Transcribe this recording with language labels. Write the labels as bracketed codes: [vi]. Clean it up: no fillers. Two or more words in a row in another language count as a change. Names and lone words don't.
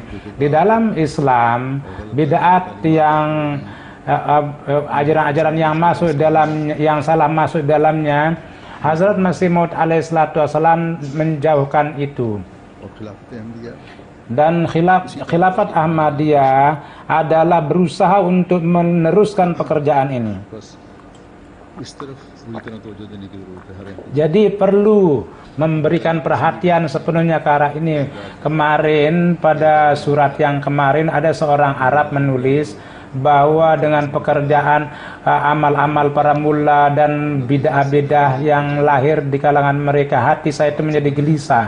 [id] Di dalam Islam, bid'at yang ajaran-ajaran yang salah masuk dalamnya, Hazrat Masih Maud alaihissalam menjauhkan itu. Dan khilafat Ahmadiyah adalah berusaha untuk meneruskan pekerjaan ini. [ur] بس اس طرف پوری طرح توجہ دینے کی ضرورت ہے ہر ایک کو. [id] Jadi perlu memberikan perhatian sepenuhnya ke arah ini. Kemarin pada surat yang kemarin ada seorang Arab menulis bahwa dengan pekerjaan amal-amal para mula dan bidah-bidah yang lahir di kalangan mereka, hati saya itu menjadi gelisah.